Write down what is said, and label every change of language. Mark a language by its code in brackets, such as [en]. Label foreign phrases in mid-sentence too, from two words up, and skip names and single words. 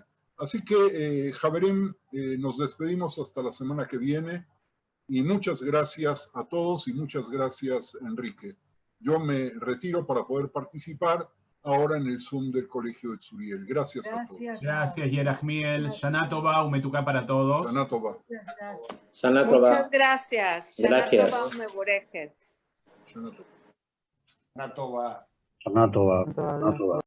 [es] Así que, Javerín, nos despedimos hasta la semana que viene y muchas gracias a todos y muchas gracias, Enrique. Yo me retiro para poder participar ahora en el Zoom del Colegio de Tzuriel. Gracias a todos. Gracias, [he] Yerachmiel. שנה טובה ומתוקה [es] para todos. [he] שנה טובה. שנה טובה. [es] Muchas gracias. [he] שנה טובה ומבורכת. שנה טובה. שנה טובה. שנה טובה.